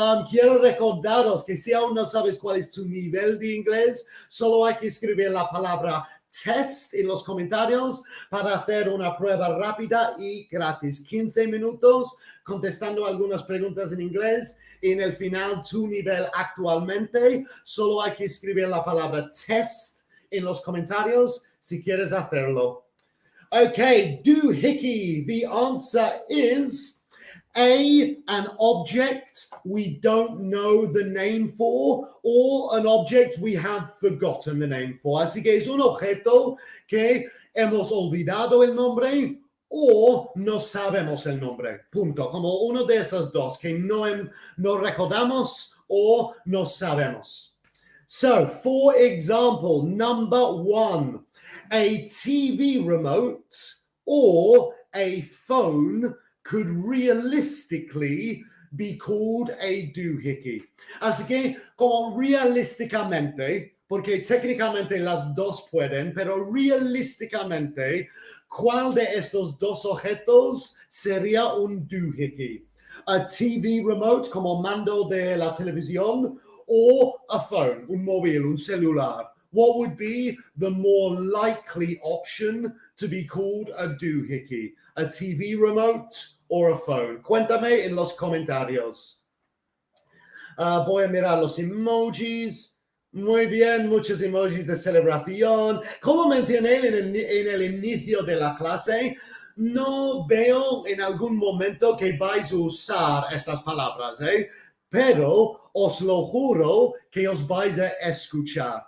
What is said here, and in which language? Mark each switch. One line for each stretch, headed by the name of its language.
Spanish: Quiero recordaros que si aún no sabes cuál es tu nivel de inglés, solo hay que escribir la palabra test en los comentarios para hacer una prueba rápida y gratis. 15 minutos contestando algunas preguntas en inglés. En el final, tu nivel actualmente, solo hay que escribir la palabra test en los comentarios si quieres hacerlo.
English: Okay, doohickey. The answer is A, an object we don't know the name for, or an object we have forgotten the name for.
Spanish: Así que es un objeto que hemos olvidado el nombre o no sabemos el nombre. Punto. Como uno de esos dos que no recordamos o no sabemos.
English: So, for example, number 1, a TV remote or a phone could realistically be called a doohickey.
Spanish: Así que, como realísticamente, porque técnicamente las dos pueden, pero realísticamente, ¿cuál de estos dos objetos sería un doohickey? A TV remote, como mando de la televisión, o a phone, un móvil, un celular.
English: what would be the more likely option to be called a doohickey? A TV remote or a phone?
Spanish: Cuéntame en los comentarios. Voy a mirar los emojis. Muy bien, muchos emojis de celebración. Como mencioné en el inicio de la clase, no veo en algún momento que vais a usar estas palabras, pero os lo juro que os vais a escuchar.